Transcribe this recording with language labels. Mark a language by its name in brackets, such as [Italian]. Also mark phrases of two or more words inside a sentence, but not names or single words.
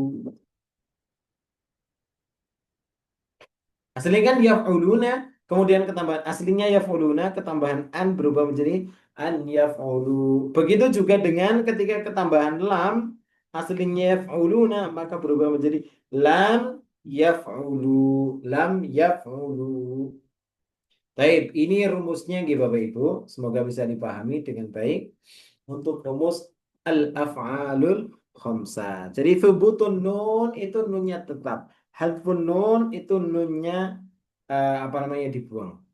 [Indonesian] Aslinya kan yaf'uluna, kemudian ketambahan aslinya yaf'uluna, ketambahan an berubah menjadi [Arabic] أن يفعلوا. [Indonesian] Begitu juga dengan ketika ketambahan lam, aslinya yaf'uluna, maka berubah menjadi [Arabic] لم يفعلوا. لم يفعلوا. [Indonesian] Baik, ini rumusnya gitu Bapak Ibu. Semoga bisa dipahami dengan baik. Untuk rumus [Arabic] الأفعال الخمسة. [Indonesian] Jadi [Arabic] ثبوت النون [Indonesian] itu nunnya tetap. [Arabic] حذف النون [Indonesian] itu nunnya apa namanya dibuang.